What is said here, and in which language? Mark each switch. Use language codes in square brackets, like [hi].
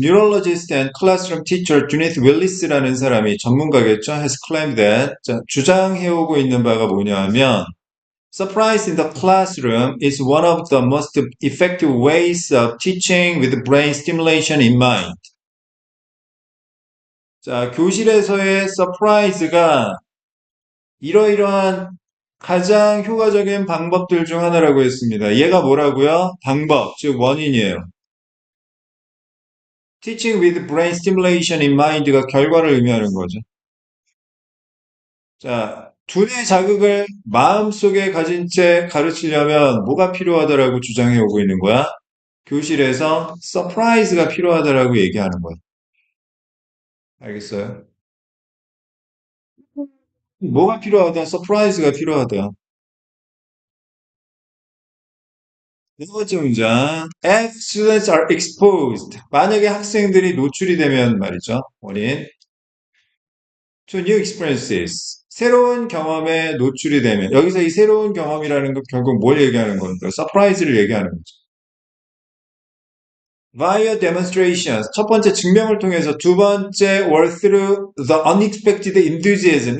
[en] Neurologist and classroom teacher Judith Willis라는 [ko] 사람이 전문가겠죠? [en] has claimed that. 자, [ko] 주장해오고 있는 바가 뭐냐 하면, [en] Surprise in the classroom is one of the most effective ways of teaching with brain stimulation in mind. [ko] 자, 교실에서의 서프라이즈가 이러이러한 가장 효과적인 방법들 중 하나라고 했습니다. 얘가 뭐라고요? 방법, 즉 원인이에요. [en] Teaching with brain stimulation in mind가 [ko] 결과를 의미하는 거죠. 자, 두뇌 자극을 마음속에 가진 채 가르치려면 뭐가 필요하다라고 주장해 오고 있는 거야? 교실에서 서프라이즈가 필요하다라고 얘기하는 거야. 알겠어요? 뭐가 필요하다? 서프라이즈가 필요하다. 네 번째 문장. [en] If students are exposed. [ko] 만약에 학생들이 노출이 되면 말이죠. [en] 원인. To new experiences. [ko] 새로운 경험에 노출이 되면. 여기서 이 새로운 경험이라는 건 결국 뭘 얘기하는 겁니까? 서프라이즈를 얘기하는 거죠. [en] Via demonstrations. [ko] 첫 번째 증명을 통해서 두 번째 [en] were through the unexpected enthusiasm.